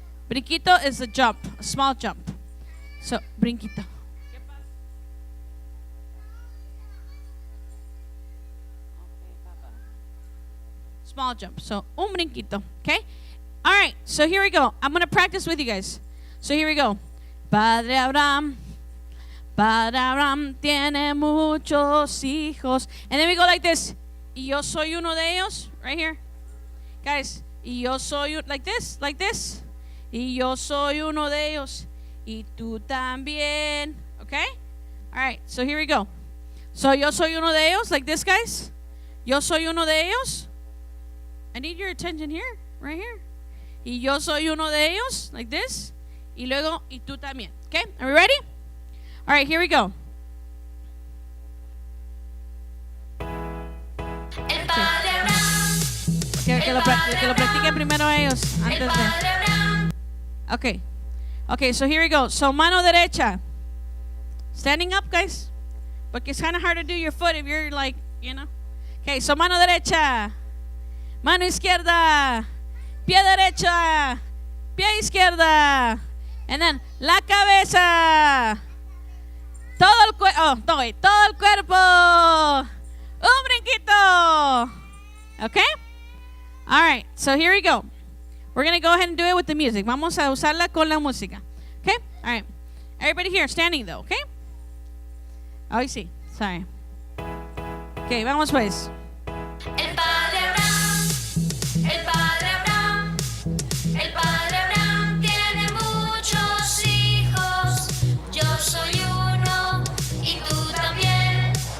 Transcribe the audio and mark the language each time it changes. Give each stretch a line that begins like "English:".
English: Brinquito is a jump, a small jump. So, brinquito. Small jump. So, un brinquito. Okay? All right. So, here we go. I'm going to practice with you guys. So, here we go.
Spanish: Padre Abraham tiene muchos hijos.
English: And then we go like this.
Spanish: Y yo soy uno de ellos.
English: Right here.
Spanish: Guys, y yo soy,
English: like this.
Spanish: Y yo soy uno de ellos. Y tú también.
English: Okay? All right, so here we go.
Spanish: So yo soy uno de ellos,
English: like this, guys.
Spanish: Yo soy uno de ellos.
English: I need your attention here, right here.
Spanish: Y yo soy uno de ellos,
English: like this.
Spanish: Y luego, y tú también.
English: Okay? Are we ready? All right, here we go.
Spanish: Que lo practiquen primero ellos antes de.
English: Okay, so here we go. So
Spanish: mano derecha.
English: Standing up, guys. Porque it's kind of hard to do your foot if you're like, you know. Okay, so
Spanish: mano derecha. Mano izquierda. Pie derecha. Pie izquierda.
English: And then
Spanish: la cabeza. Todo el cuerpo. Todo el cuerpo. Un brinquito. Okay?
English: All right, so here we go. We're going to go ahead and do it with the music.
Spanish: Vamos a usarla con la música.
English: Okay? All right. Everybody here standing though, okay? Oh, you see. Sorry. Okay,
Spanish: vamos pues. El Padre Abraham, el Padre Abraham, el Padre Abraham tiene muchos hijos. Yo soy uno y tú también.